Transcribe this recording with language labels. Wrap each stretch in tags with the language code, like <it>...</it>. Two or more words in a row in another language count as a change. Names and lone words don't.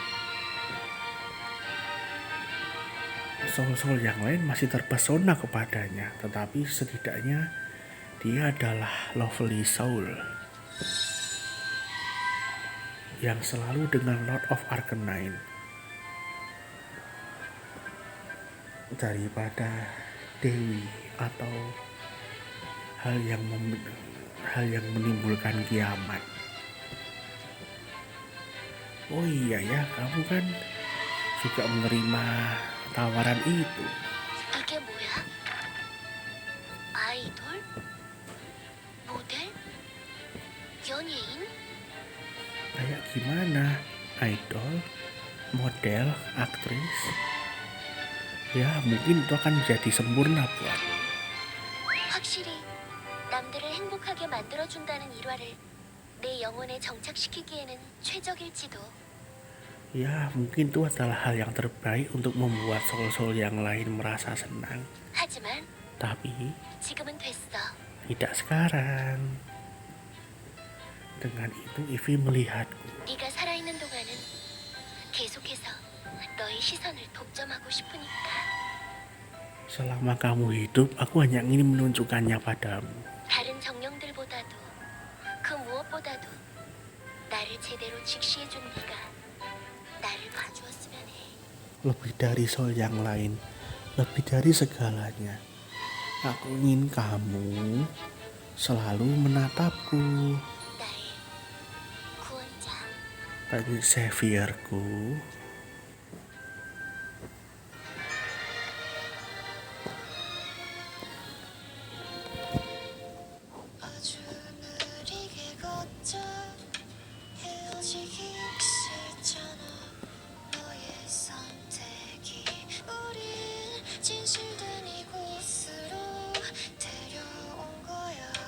<id>Soul-soul yang lain masih terpesona kepadanya, tetapi setidaknya dia adalah</id> <en>lovely soul</en> <id>yang selalu dengan Lord of Arcanine daripada Dewi atau hal yang menimbulkan kiamat. Oh iya ya, kamu kan juga menerima tawaran itu.</id> <ko>이게 뭐야? 아이돌? 모델? 연예인?</ko> <id>Kayak gimana? Idol, model, aktris? Ya mungkin itu akan jadi sempurna buat.</id> <ko>확실히 남들을 행복하게 만들어준다는 일화를 내 영혼에 정착시키기에는 최적일지도.</ko> <id>Ya mungkin itu adalah hal yang terbaik untuk membuat soul-soul yang lain merasa senang.</id> <ko>하지만</ko> <id>Tapi</id> <ko>지금은 됐어.</ko> <id>tidak sekarang. Dengan itu Ivy melihatku.</id> <ko>네가 살아있는 동안은 계속해서 너의 시선을 독점하고 싶으니까.</ko> <id>Selama kamu hidup, aku hanya ingin menunjukkannya padamu.</id> <ko>다른 정령들보다도 그 무엇보다도 나를 제대로 직시해준 네가 나를 봐주었으면 해.</ko> <id>Lebih dari soul yang lain, lebih dari segalanya. Aku ingin kamu selalu menatapku,</id> <ko>나의 구원자.</ko> <id>bagi saviorku.</id> <ko>아주 느리게 걷자 헤어지기 싫잖아 너의 선택이 우릴 진실된 이곳으로 데려온 거야</ko>